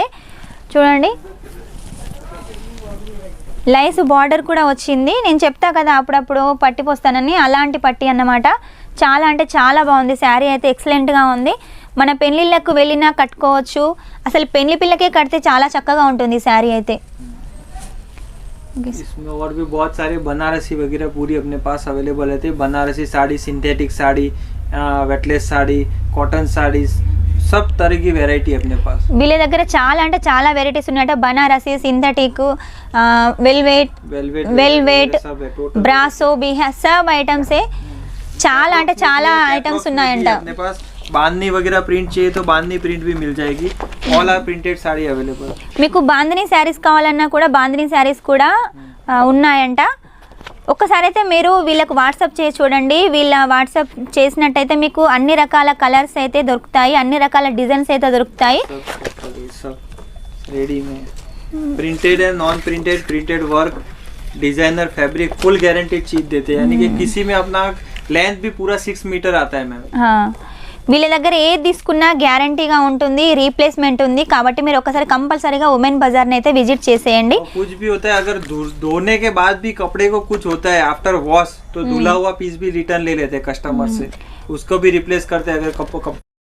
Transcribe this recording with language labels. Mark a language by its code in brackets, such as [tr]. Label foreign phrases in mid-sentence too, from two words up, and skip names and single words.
[te] చూడండి, లైస్ బార్డర్ కూడా వచ్చింది. నేను చెప్తా కదా అప్పుడప్పుడు పట్టి పోస్తానని, అలాంటి పట్టి అన్నమాట. చాలా అంటే చాలా బాగుంది శారీ అయితే, ఎక్సలెంట్గా ఉంది. మన పెళ్ళిళ్ళకు వెళ్ళినా కట్టుకోవచ్చు. అసలు పెళ్లి పిల్లకే కడితే చాలా చక్కగా ఉంటుంది శారీ అయితే. [hi] इसमें और भी बहुत सारे बनारसी वगैरह पूरी अपने पास अवेलेबल है। बनारसी साड़ी, सिंथेटिक साड़ी, वेटलेस साड़ी, कॉटन साड़ीज, सब तरह की वेराइटी अपने पास। [te] వీళ్ళ దగ్గర చాలా అంటే చాలా వెరైటీస్ ఉన్నాయట. బనారసి, సింథటిక్, వెల్వెట్, బ్రాసో, బిహా सब ఐటమ్స్ చాలా అంటే చాలా ఐటమ్స్ ఉన్నాయంట. [hi] अपने पास बांधनी वगैरह प्रिंट चाहिए तो बांधनी प्रिंट भी मिल जाएगी। [en] all are printed saree available. [te] మీకు బాందిని శారీస్ కావాలన్నా కూడా బాందిని శారీస్ కూడా ఉన్నాయంట. ఒక్కసారి అయితే మీరు వీళ్ళకు వాట్సాప్ చేసి చూడండి. వీళ్ళ వాట్సాప్ చేసినట్టయితే మీకు అన్ని రకాల కలర్స్ అయితే దొరుకుతాయి, అన్ని రకాల డిజైన్స్ అయితే దొరుకుతాయి. [hi] रेडी में प्रिंटेड है, [en] non printed, printed work, designer fabric, full guaranteed [hi] चीज देते हैं। यानी कि किसी में अपना लेंथ भी पूरा 6 मीटर आता है मैम। [te] వీళ్ళ దగ్గర ఏది తీసుకున్నా గ్యారంటీగా ఉంటుంది, రీప్లేస్మెంట్ ఉంది. కాబట్టి మీరు ఒకసారి కంపల్సరీగా ఉమెన్ బజార్ని అయితే విజిట్ చేసేయండి. [hi] कुछ भी होता है, अगर धोने के बाद भी कपड़े को कुछ होता है [en] after wash [hi] तो धुला हुआ पीस भी रिटर्न ले लेते हैं कस्टमर से, उसको भी रिप्लेस करते हैं। अगर